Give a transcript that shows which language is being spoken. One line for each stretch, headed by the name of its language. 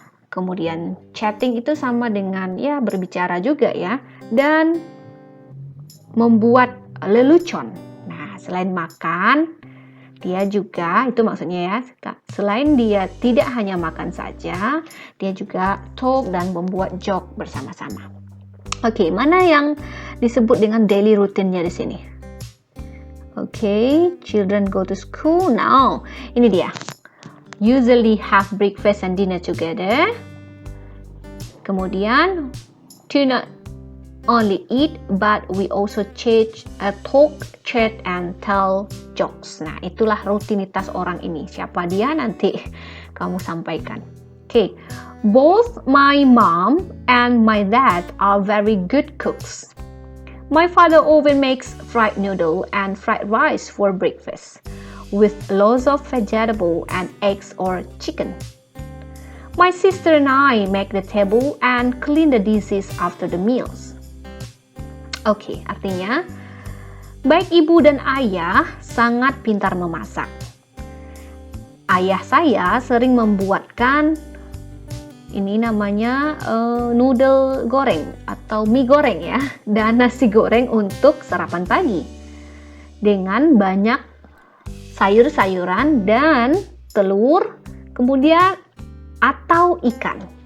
Indonesian: Kemudian chatting itu sama dengan ya berbicara juga ya, dan membuat lelucon. Nah, selain makan, dia juga, itu maksudnya ya, selain dia tidak hanya makan saja, dia juga talk dan membuat joke bersama-sama. Oke, mana yang disebut dengan daily routine-nya di sini?
English: Oke, children go to school now.
Indonesian: Ini dia.
English: Usually have breakfast and dinner together.
Indonesian: Kemudian,
English: do not only eat, but we also talk, chat, and tell jokes.
Indonesian: Nah, itulah rutinitas orang ini. Siapa dia nanti kamu sampaikan. Okay.
English: Both my mom and my dad are very good cooks. My father often makes fried noodle and fried rice for breakfast, with lots of vegetable and eggs or chicken. My sister and I make the table and clean the dishes after the meals.
Indonesian: Oke, artinya baik ibu dan ayah sangat pintar memasak. Ayah saya sering membuatkan ini namanya noodle goreng atau mie goreng ya, dan nasi goreng untuk sarapan pagi dengan banyak sayur-sayuran dan telur, kemudian atau ikan.